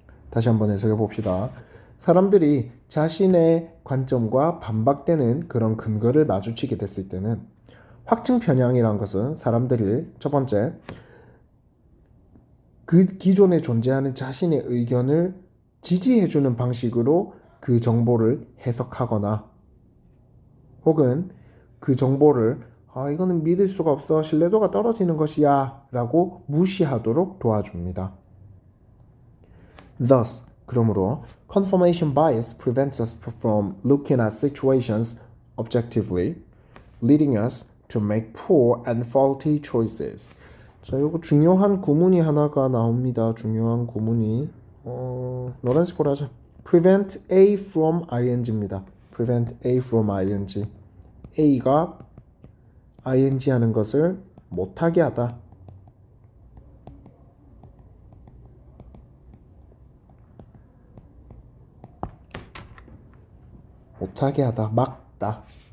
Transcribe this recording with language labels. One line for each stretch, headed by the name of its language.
Korean: 다시 한번 해석해 봅시다. 사람들이 자신의 관점과 반박되는 그런 근거를 마주치게 됐을 때는 확증 편향이라는 것은 사람들이 첫 번째 그 기존에 존재하는 자신의 의견을 지지해주는 방식으로 그 정보를 해석하거나 혹은 그 정보를 이거는 믿을 수가 없어 신뢰도가 떨어지는 것이야 라고 무시하도록 도와줍니다.
English: Thus,
Korean: 그러므로
English: confirmation bias prevents us from looking at situations objectively, leading us to make poor and faulty choices.
Korean: 자, 이거 중요한 구문이 하나가 나옵니다. 중요한 구문이 노란색으로 하자.
English: Prevent A from ing입니다. Prevent A from ing.
Korean: A가 ing 하는 것을 못하게 하다. 못하게 하다. 막다.